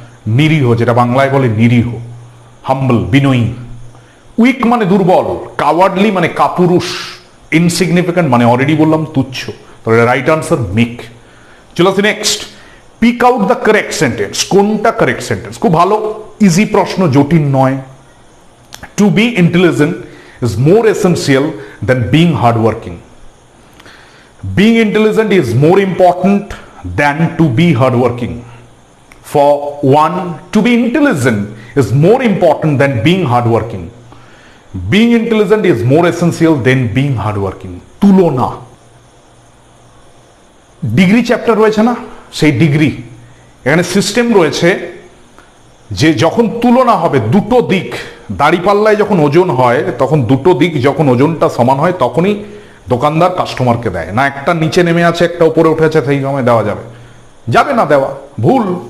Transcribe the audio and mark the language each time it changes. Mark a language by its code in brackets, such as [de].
[bn] নিরীহ, যেটা বাংলায় বলে নিরীহ। হাম্বল, বিনয়ী। উইক মানে দুর্বল, কাওয়ার্ডলি মানে কাপুরুষ, ইনসিগনিফিক্যান্ট মানে অলরেডি বললাম তুচ্ছ। তাহলে রাইট আনসার মিক। চলো next, [en] Pick out the correct sentence. [bn] কোনটা কারেক্ট সেন্টেন্স? খুব ভালো, ইজি প্রশ্ন, জটিল নয়। [en] To be intelligent is more essential than being hardworking. Being intelligent is more important than to be hardworking. For one, to be intelligent is more important than being hardworking. Being intelligent is more essential than being hardworking. [bn] তুলনা, degree chapter রয়েছে না, সেই degree, এখানে system রয়েছে যে যখন তুলনা হবে দুটো দিক, দাঁড়িপাল্লায় যখন ওজন হয় তখন দুটো দিক যখন ওজনটা সমান হয় তখনই দোকানদার কাস্টমারকে দেয়, না একটা নিচে নেমে আছে একটা উপরে উঠেছে সেই সময় দেওয়া যাবে, যাবে না দেওয়া, ভুল।